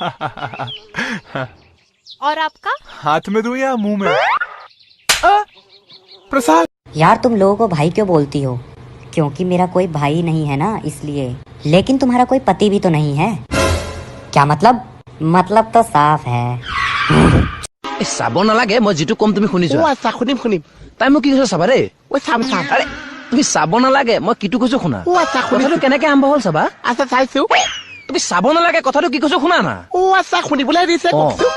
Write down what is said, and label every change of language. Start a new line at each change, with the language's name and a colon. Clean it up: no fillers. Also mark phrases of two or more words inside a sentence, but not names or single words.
Hindi: और आपका? हाथ में दूं या मुंह में? प्रसाद। यार तुम लोगों को भाई क्यों बोलती हो? क्योंकि मेरा कोई भाई नहीं है ना, इसलिए। लेकिन तुम्हारा कोई पति भी तो नहीं है। क्या मतलब? मतलब तो साफ है।
Assamese: চাব নালাগে, মই যিটো কম তুমি শুনি যোৱা। আচ্ছা শুনিম শুনিম। তাই মোক কি কৈছে চাবা দেই। চাম চাম। আৰে তুমি চাব নালাগে, মই কিটো কৈছো শুনা। আচ্ছা কথাটো কেনেকে আৰম্ভ হ'ল চাবা। আচ্ছা চাইছো। তুমি চাব নালাগে, কথাটো কি কৈছো শুনা না। আচ্ছা শুনিবলৈ দিছে।